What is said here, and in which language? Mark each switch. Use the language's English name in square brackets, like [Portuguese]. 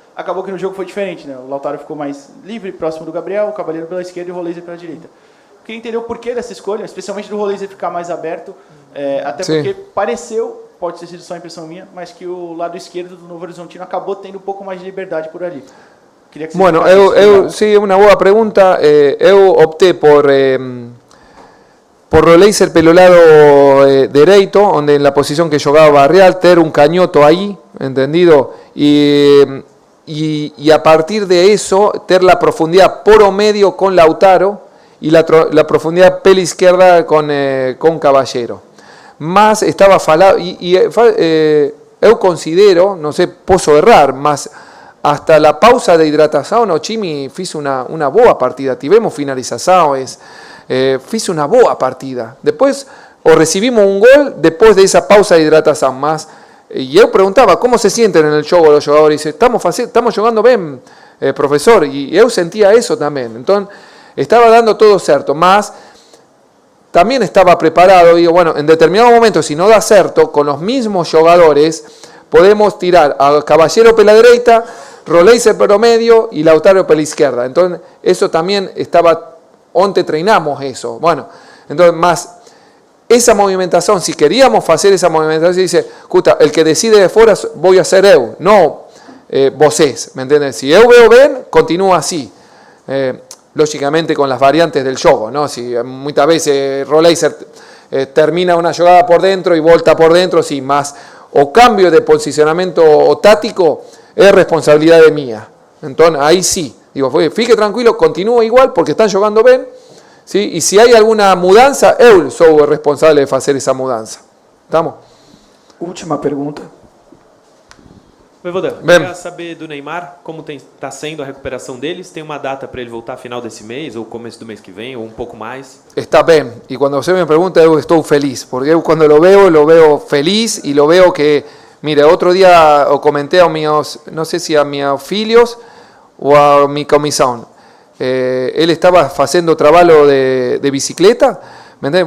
[Portuguese] Acabou que no jogo foi diferente, né? O Lautaro ficou mais livre, próximo do Gabriel, o Caballero pela esquerda e o Roleiser pela direita. Eu queria entender o porquê dessa escolha, especialmente do Roleiser ficar mais aberto, até porque pareceu, pode ter sido só impressão minha, mas que o lado esquerdo do Novo Horizontino acabou tendo um pouco mais de liberdade por ali. [Spanish] Bueno, sí, una buena pregunta. [Portuguese] Eu opté por Roleiser pelo lado [Spanish] derecho, donde en la posición que jugaba Barrial, tener un cañoto ahí, ¿entendido? Y a partir de eso, tener la profundidad por o medio con Lautaro y la profundidad pela izquierda con Caballero. Más estaba falado, yo considero, no sé, puedo errar, más hasta la pausa de [Portuguese] hidratação o time fez uma boa partida, tivemos finalizações, fiz uma boa partida. Depois, recibimos um gol depois dessa pausa de hidratação, mas e eu perguntava como se sentem no jogo os jogadores, estamos jogando bem, professor, e eu sentia isso também. Então, estava dando todo certo, mas [Spanish] también estaba preparado, digo, bueno, en determinado momento, si no da certo, con los mismos jugadores, podemos tirar a Caballero por la derecha, Roleiser por el medio y Lautaro por la izquierda. Entonces, eso también estaba, [Portuguese] onte treinamos [Spanish] eso. Bueno, entonces, más esa movimentación, si queríamos hacer esa movimentación, se dice, [Portuguese] escuta, [Spanish] el que decide de fuera voy a ser eu, no vocês, ¿me entiendes? Si eu veo bien, continúa así. Lógicamente con las variantes del juego, ¿no? Si muchas veces Roleiser termina una jugada por dentro y volta por dentro, sí, más o cambio de posicionamiento o táctico es responsabilidad de mía. Entonces ahí sí, digo, [Portuguese] fique tranquilo, [Spanish] continúa igual porque están jugando bien, ¿sí? Y si hay alguna mudanza, eu soy el responsable de hacer esa mudanza. ¿Estamos? [Portuguese] Última pergunta. Voivoda, queria saber do Neymar, como está sendo a recuperação deles, tem uma data para ele voltar final desse mês, ou começo do mês que vem, ou um pouco mais? [Spanish] Está bien, y cuando usted me pregunta, yo estoy feliz, porque yo cuando lo veo feliz, y lo veo que, mire, otro día comenté a mis, no sé si a mis filhos o a mi comisión, él estaba haciendo trabajo de bicicleta, ¿me entiendes?